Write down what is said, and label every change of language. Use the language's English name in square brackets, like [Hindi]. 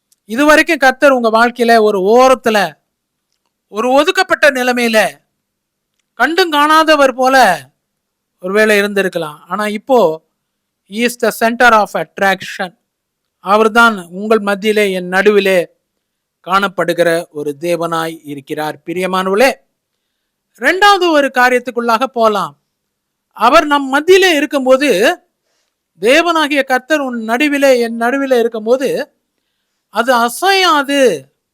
[Tamil] இதுவரைக்கும் கர்த்தர் உங்க வாழ்க்கையில ஒரு ஓரத்துல, ஒரு ஒதுக்கப்பட்ட நிலைமையில, கண்டும் காணாதவர் போல ஒருவேளை இருந்திருக்கலாம். ஆனா இப்போ [English] he is the center of attraction. [Tamil] அவர் தான் உங்கள் மத்தியிலே, என் நடுவிலே காணப்படுகிற ஒரு தேவனாய் இருக்கிறார். பிரியமானவர்களே, இரண்டாவது ஒரு காரியத்துக்குள்ளாக போலாம். அவர் நம் மத்தியிலே இருக்கும்போது தேவனாகிய கர்த்தர் உன் நடுவிலே என் நடுவிலே இருக்கும்போது அது அசையாது.